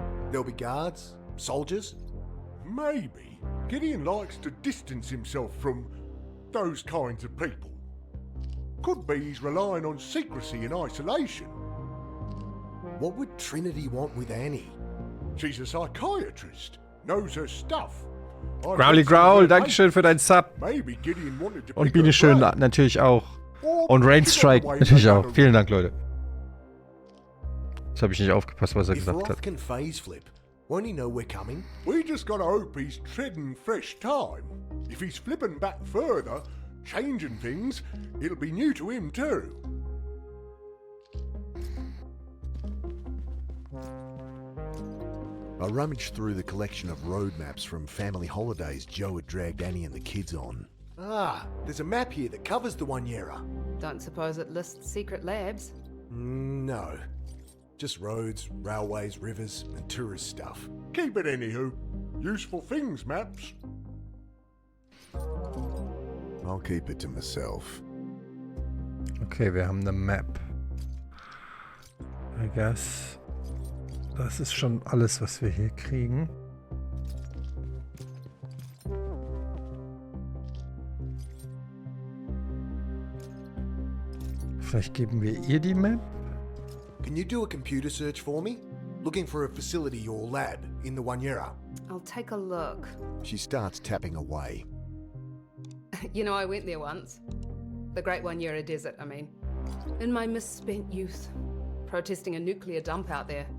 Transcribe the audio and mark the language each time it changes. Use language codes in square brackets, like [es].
[en] There'll be guards? Soldiers? Maybe. Gideon likes to distance himself from those kinds of people. Could be he's relying on secrecy and isolation. What would Trinity want with Annie? She's a psychiatrist. Knows her stuff. [de] Growly Growl, Dankeschön für deinen Sub. [en] Maybe Gideon wanted to [de] Und Biene Schön natürlich auch. Und Rainstrike natürlich auch. Vielen Dank, Leute. Jetzt habe ich nicht aufgepasst, was er gesagt hat. [en] Can phase flip. Won't he know we're coming? We just gotta hope he's treading fresh time. If he's flipping back further, changing things, it'll be new to him too. I rummaged through the collection of road maps from family holidays Joe had dragged Annie and the kids on. Ah, there's a map here that covers the One-Yera. Don't suppose it lists secret labs? No. Just roads, railways, rivers, and tourist stuff. Keep it anywho. Useful things, maps. I'll keep it to myself. [de] Okay, wir haben eine Map. [en] I guess. [de] Das ist schon alles, was wir hier kriegen. Vielleicht geben wir ihr die Map? [en] Can you do a computer search for me? Looking for a facility or lab in the One-Yera. I'll take a look. She starts tapping away. You know, I went there once. The Great One-Yera Desert, I mean. In my misspent youth. Protesting a nuclear dump out there.